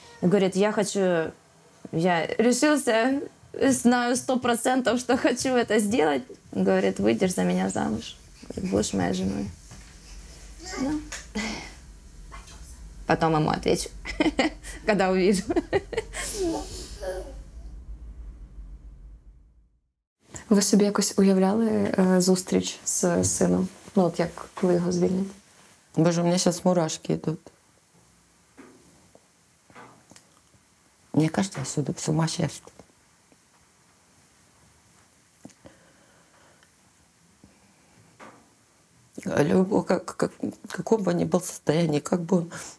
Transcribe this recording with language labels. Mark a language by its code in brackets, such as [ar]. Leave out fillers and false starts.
[ru] И говорит: я решился, знаю 100%, что хочу это сделать. Говорит: выйдешь за меня замуж, говорит, будешь моей женой. Ну. Потом ему отвечу, когда увижу. [uk] Ви собі якось уявляли зустріч з сином? Ну, от як, коли його звільнять? [ru] Боже, у меня сейчас мурашки идут. Мне кажется, я сюда сумасшествие. Любого, каком бы ни был состоянии, как бы он...